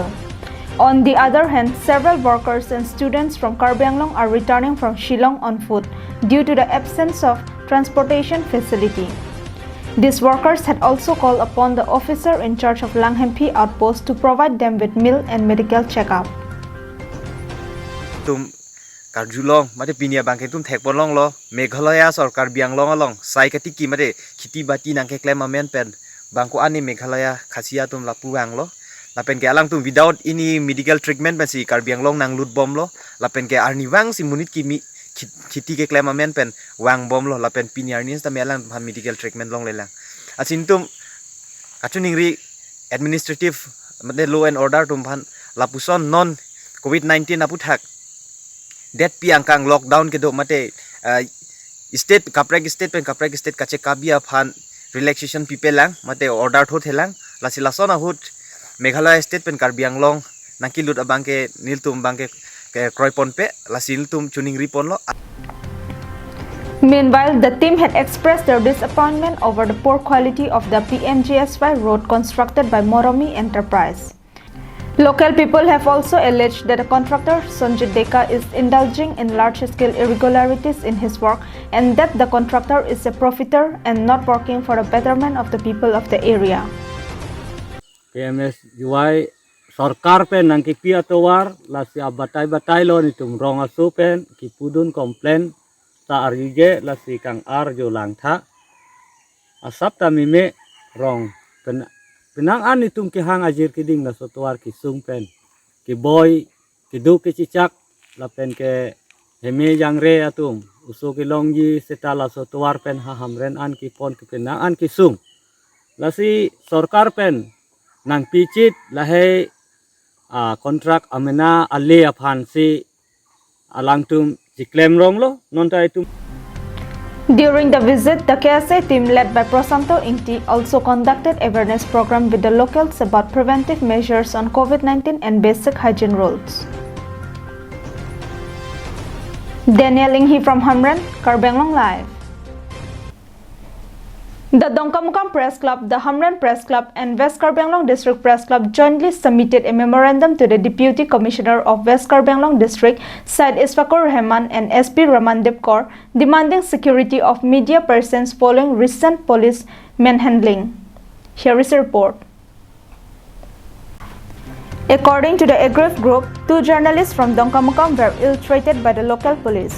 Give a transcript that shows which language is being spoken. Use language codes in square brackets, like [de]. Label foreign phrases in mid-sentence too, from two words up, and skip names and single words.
[en] On the other hand, several workers and students from Karbi Anglong are returning from Shillong on foot due to the absence of transportation facility. These workers had also called upon the officer in charge of Langhempi outpost to provide them with meal and medical checkup. [mjw] Karjulong mate pinia bangke tum thekpon long lo Meghalaya sarkar biang long along sai kati ki mate khiti bati nangke claim amen pen bangko ani Meghalaya khasia tum lapu ang lo lapen ke alang tum [en] without any medical treatment [mjw] basi karbiang long nang lut bom lo lapen ke arni wang si munit ki mi khiti ke claim amen pen wang bom lo lapen pinia arni sta melang han [en] medical treatment [mjw] long lelang asin tum kachuning ri administrative mate [en] law and order [mjw] tum phan lapuson non COVID-19 apu thak that piang kang lockdown ke do mate state kaprek state kache kabia phan [en] relaxation people [mjw] lang mate order tho thelang lasi lasona hut Meghalaya state pen Karbi Anglong naki lut abangke niltum bangke ke kroipon pe lasi niltum chuning ripon lo. [en] Meanwhile, the team had expressed their disappointment over the poor quality of the PMGSY road constructed by Moromi Enterprise. Local people have also alleged that the contractor Sanjit Deka is indulging in large-scale irregularities in his work and that the contractor is a profiteer and not working for the betterment of the people of the area. [mjw] PMGSY sarkar pen nang kipi atowar lasi abatai lo ni tum rong asu pen kipudun komplain ta arige lasi kang ar jo langtha asap ta mime rong Penang an itum ki hang ajir kiding na sotuar ki sung pen ki boy ki du ki cicak la pen ke heme jang re atum uso ki longji setala sotuar pen ha hamren an ki pon ki penang an ki sung la si sarkar pen nang pichit la he kontrak amena ale aphan si alang tum jiklem rong lo non ta itum. [en] During the visit, the KSA team led by Prosanto Ingti also conducted awareness program with the locals about preventive measures on COVID-19 and basic hygiene rules. Daniel Inghi from Hamran, Karbenglong Live. The Dongkamukam Press Club, the Hamran Press Club and West Karbenglong District Press Club jointly submitted a memorandum to the Deputy Commissioner of West Karbenglong District, Syed Isfakur Rahman and SP Ramandip Kaur, demanding security of media persons following recent police manhandling. Here is a report. According to the aggrieved group, 2 journalists from Dongkamukam were ill-treated by the local police.